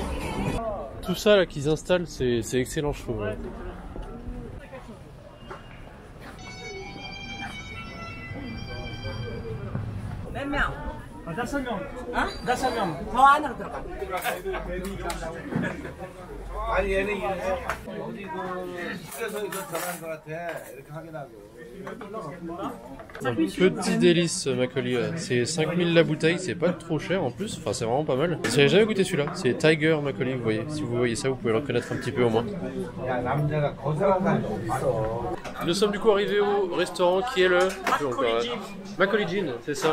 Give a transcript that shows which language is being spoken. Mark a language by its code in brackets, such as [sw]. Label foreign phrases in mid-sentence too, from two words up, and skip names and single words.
[fr] Tout ça là qu'ils installent, c'est excellent je trouve. Ouais. [ko] 몇 명? 5명. 어? 5명. 더 안으로 들어가. 아니 얘는 어디 숙제소 이거 전화한 것 같아. 이렇게 확인하고. [fr] Un petit délice makgeolli, c'est 5000 la bouteille, c'est pas trop cher en plus, enfin c'est vraiment pas mal. J'avais jamais goûté celui-là, c'est Tiger makgeolli, vous voyez, si vous voyez ça vous pouvez le reconnaître un petit peu au moins. Nous sommes du coup arrivés au restaurant qui est le makgeolli Jin, c'est ça.